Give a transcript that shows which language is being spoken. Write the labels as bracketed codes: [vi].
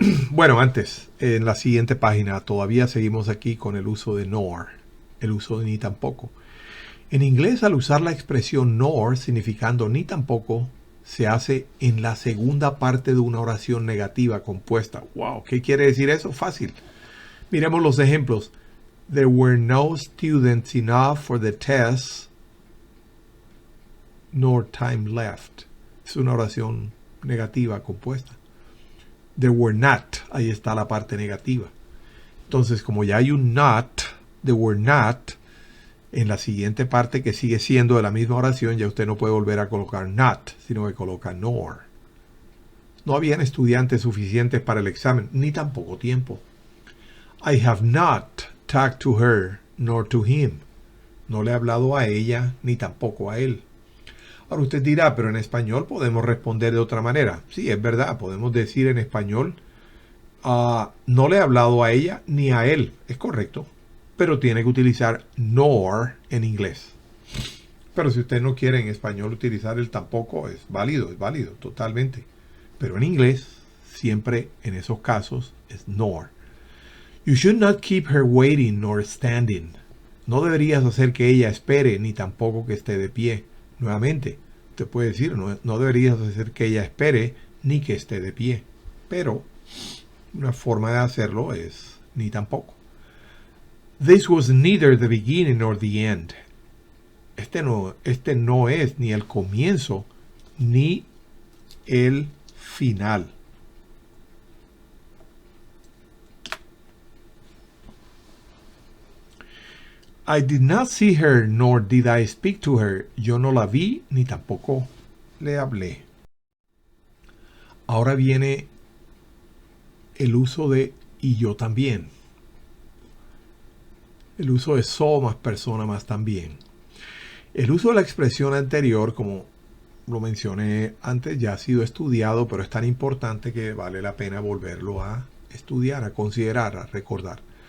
[es] Bueno, antes, en la siguiente página, todavía seguimos aquí con el uso de nor, el uso de ni tampoco. En inglés, al usar la expresión nor, significando ni tampoco, se hace en la segunda parte de una oración negativa compuesta. ¡Wow! ¿Qué quiere decir eso? Fácil. Miremos los ejemplos. [en] There were no students enough for the test, nor time left. [es] Es una oración negativa compuesta. [en] There were not, [es] ahí está la parte negativa. Entonces, como ya hay un not, [en] there were not, [es] en la siguiente parte que sigue siendo de la misma oración, ya usted no puede volver a colocar not, sino que coloca nor. No habían estudiantes suficientes para el examen, ni tampoco tiempo. [en] I have not talked to her, nor to him. [es] No le he hablado a ella, ni tampoco a él. Ahora usted dirá, pero en español podemos responder de otra manera. Sí, es verdad, podemos decir en español, no le he hablado a ella ni a él. Es correcto, pero tiene que utilizar nor en inglés. Pero si usted no quiere en español utilizar el tampoco, es válido totalmente. Pero en inglés, siempre en esos casos, es nor. [en] You should not keep her waiting nor standing. [es] No deberías hacer que ella espere, ni tampoco que esté de pie. Nuevamente, usted puede decir, no deberías hacer que ella espere, ni que esté de pie. Pero una forma de hacerlo es ni tampoco. [en] This was neither the beginning nor the end. [es] Este no es ni el comienzo ni el final. [en] I did not see her, nor did I speak to her. [es] Yo no la vi, ni tampoco le hablé. Ahora viene el uso de y yo también. El uso de so más persona más también. El uso de la expresión anterior, como lo mencioné antes, ya ha sido estudiado, pero es tan importante que vale la pena volverlo a estudiar, a considerar, a recordar.